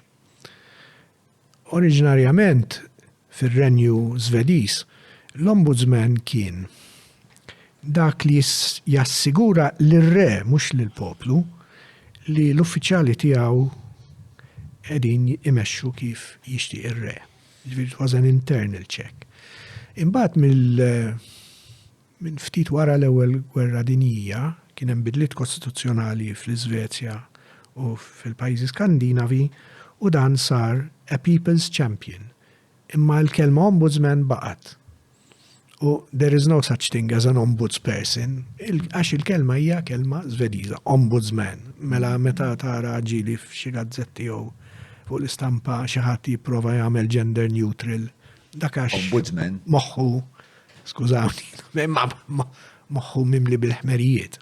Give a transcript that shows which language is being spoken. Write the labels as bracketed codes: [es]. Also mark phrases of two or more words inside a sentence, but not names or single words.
[mt] Oriġinarjament fir-Renju Żvediż, l-ombudsman kien dak li jassigura lir-re mhux lill-poplu li l-uffiċjali tiegħu qegħdin imexxu kif jixtieq ir-re. [en] It was an internal check. [mt] Imbagħad minn ftit wara l-ewwel gwerra dinjija kien hemm bidliet kostituzzjonali fl-Iżvezja u fil-pajjiżi Skandinavi u dan sar [en] a people's champion. [mt] Imma l-kelma ombudsman baqgħet. U [en] there is no such thing as an ombudsperson, [mt] għax il-kelma hija kelma Żvediża, ombudsman. Mela meta tara ġieli f'xi gazzetti jew fuq l-istampa xi ħadd jipprova jagħmel [en] gender neutral, [mt] dak għax ombudsman moħħu, skużawni, moħħu mimli bil-ħmerijiet.